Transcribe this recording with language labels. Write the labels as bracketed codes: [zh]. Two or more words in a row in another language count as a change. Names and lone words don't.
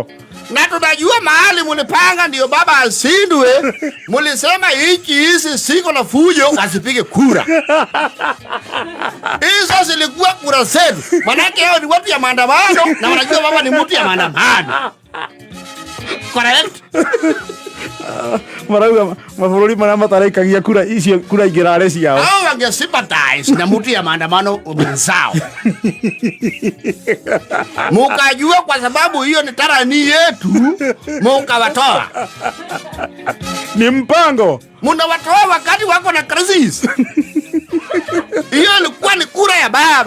[sw] Na tunajua mahali mulipanga ndio baba asindwe. Mulisema hizi siko na fujo asipige kura. Hizo zilikuwa kura zetu. Manake hao ni watu ya maandamano na wanajua baba ni mtu ya maandamano. Correct? [ki] Marauga mabũrũri marĩa mataraikagia kura icio kura ingĩrarĩ ciao. [sw] Hao wangesympathize na mtu ya maandamano mwenzao. Mukajua kwa sababu hiyo ni tarani yetu, mukawatoa. Ni mpango. Mnawatoa wakati wako na crisis. Hiyo ilikuwa ni kura ya baba.